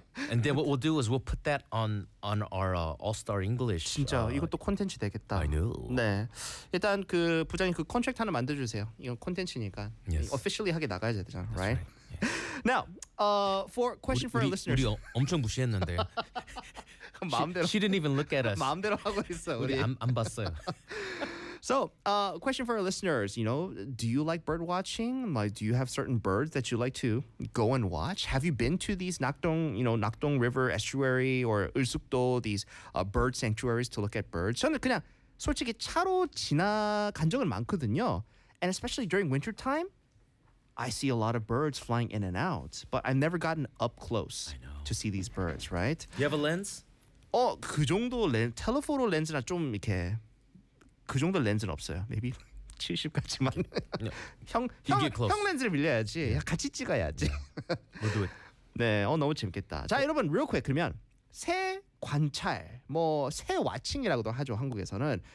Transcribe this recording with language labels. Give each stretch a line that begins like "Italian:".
English: And then what we'll do is we'll put that on our all-star English.
Korean: 진짜 이것도 콘텐츠 되겠다.
English: I know.
Korean: 네. 일단 그 부장님 그 컨트랙트 하나 만들어주세요. 이건 콘텐츠니까.
English: Yes.
Korean: Officially 하게 나가야 되잖아.
English: That's right? Right. Yeah. Now, for question
Korean: 우리,
English: for our listeners.
Korean: 우리 엄청 무시했는데. 마음대로.
English: She didn't even look at us.
Korean: 마음대로 하고 있어. 우리 안 봤어요.
English: So, question for our listeners, you know, do you like bird watching? Like, do you have certain birds that you like to go and watch? Have you been to these Nakdong, you know, Nakdong River Estuary or Ulsukdo, these bird sanctuaries to look at birds?
Korean: 저는 그냥 솔직히 차로 지나간 적은 많거든요.
English: And especially during winter time, I see a lot of birds flying in and out, but I've never gotten up close to see these birds, right? Do you have a lens?
Korean: 어, 그 정도 렌즈, 텔레포토 렌즈나 좀 이렇게 그 정도 렌즈는 없어요. Maybe 70까지만. No. 형 렌즈를 빌려야지. Yeah. 같이 찍어야지.
English: Yeah. We'll do it.
Korean: 네, 어 너무 재밌겠다. 자, 여러분,
English: real quick
Korean: 그러면 새 관찰, 뭐 새 watching이라고도 하죠 한국에서는.